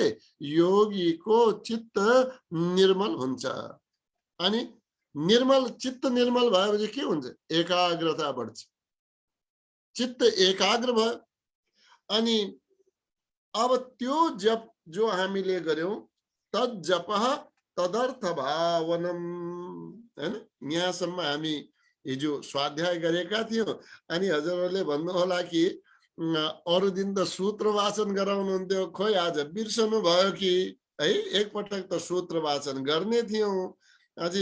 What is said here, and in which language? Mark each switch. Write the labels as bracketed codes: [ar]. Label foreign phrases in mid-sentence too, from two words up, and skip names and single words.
[ne] योगीको चित्त निर्मल हुन्छ। अनि निर्मल चित्त निर्मल भएपछि के हुन्छ? एकाग्रता बढ्छ, चित्त एकाग्र भयो। अनि अब त्यो जप जो हामीले गर्यौं, [sa] तद जपः तदर्थ भावनम, [ne] हैन? यहाँसम्म हामी हिजो स्वाध्याय गरेका थियौं। अनि हजुरहरूले भन्नु होला कि अरू दिन त सूत्र वाचन गराउनुहुन्थ्यो, खोइ आज बिर्सनु भयो कि है। एकपटक त सूत्र वाचन गर्ने थियौँ अझै।